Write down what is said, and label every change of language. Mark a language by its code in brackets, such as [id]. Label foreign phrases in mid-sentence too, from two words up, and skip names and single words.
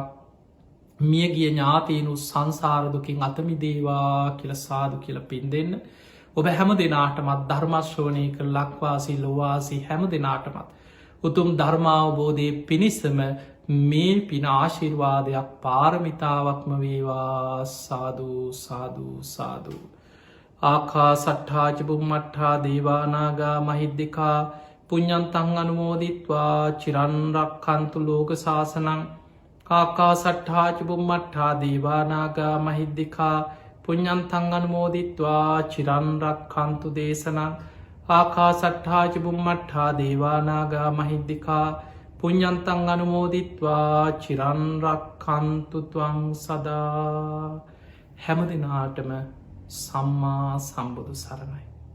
[si] මියගිය ඥාතියනු සංසාරදුකින් අතමිදේවා කියල සාදු කියල පින් දෙන්න. ඔබ හැම දෙනාටමත් ධර්මශ්‍රවනය කර ලක්වාසි ලොවාසි හැම දෙනාටමත්. උතුම් ධර්මාවබෝධය පිණිසම මේ පින ආශිර්වාදයක් පාරමිතාවක්ම වේවා සාධූ සාධූ සාධූ. [pi] ආකා සට්ඨාජබුම්මට්ඨා දේවානාගා මහිද්දිකා පුඤ්ඤන්තං අනුමෝදිත්වා චිරන්රක් කන්තු ලෝක ශාසනං ආකා සට්ඨාජබුම්මට්ඨා දේවානාගා මහිද්දිකා පුඤ්ඤන්තං අනුමෝදිත්වා චිරන්රක් කන්තු දේශනං ආකා සට්ඨාජබුම්මට්ඨා දේවානාගා මහිද්දිකා පුඤ්ඤන්තං අනුමෝදිත්වා චිරන්රක් කන්තු ත්වං සදා. [si] හැම දිනාටම සම්මා සම්බුදු සරණයි.